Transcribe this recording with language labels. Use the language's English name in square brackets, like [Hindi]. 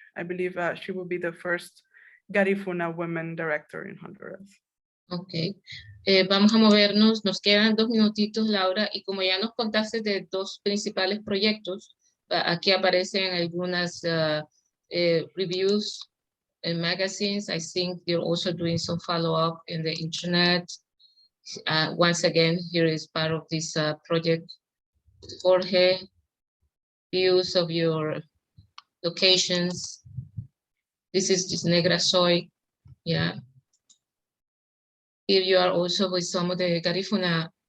[English] I believe she will be the first Garifuna women director in Honduras. [Spanish] Ok, vamos a movernos, nos quedan 2 minutitos, Laura, y como ya nos contaste de 2 principales proyectos, aquí aparecen algunas [English] reviews in magazines. I think you're also doing some follow-up in the internet. Once again, here is part of this project. Jorge, views of your locations. This is Negra Soy, yeah. Here you are also with some of the Garifuna